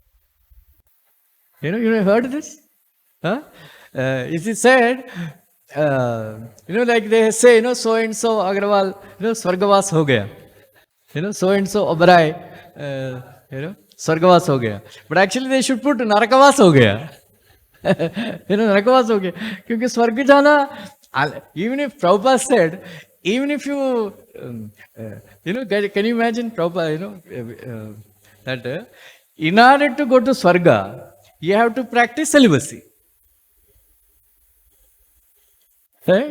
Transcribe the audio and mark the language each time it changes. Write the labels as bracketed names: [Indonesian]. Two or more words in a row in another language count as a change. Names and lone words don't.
[English] You have heard this? It is said, like they say, so and so Agrawal, [Hindi] स्वर्गवास हो गया. [English] So and so Oberoi, [Hindi] स्वर्गवास हो गया. [English] But actually they should put [Hindi] नरकवास हो गया. नरकवास हो गया. [English] Because [Hindi] स्वर्ग जाना, [English] even if Prabhupada said, even if you, can you imagine Prabhupada, that in order to go to Swarga, you have to practice celibacy. Right?